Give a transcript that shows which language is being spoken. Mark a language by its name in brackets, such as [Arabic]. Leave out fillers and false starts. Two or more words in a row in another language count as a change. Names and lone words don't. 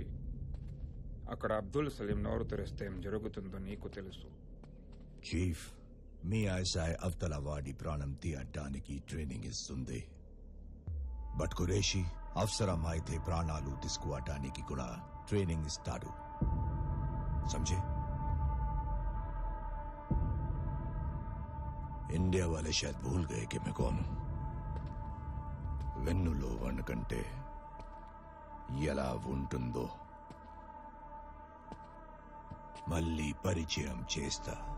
[Telugu] అక్కడ అబ్దుల్ సలీం నోరు తెరిస్తే ఏం జరుగుతుందో నీకు తెలుసు. చీఫ్, మీ ఐఎస్ఐ అవతలవాడి ప్రాణం తీయటానికి ట్రైనింగ్ ఇస్తుంది. బట్ ఖురేషీ అవసరమైతే ప్రాణాలు తీసుకోవటానికి కూడా ట్రైనింగ్ ఇస్తాడు. [Hindi] समझे? इंडिया वाले शायद भूल गए कि मैं कौन हूं. [Telugu] వెన్నులో వణకంటే ఎలా ఉంటుందో మళ్ళీ పరిచయం చేస్తా.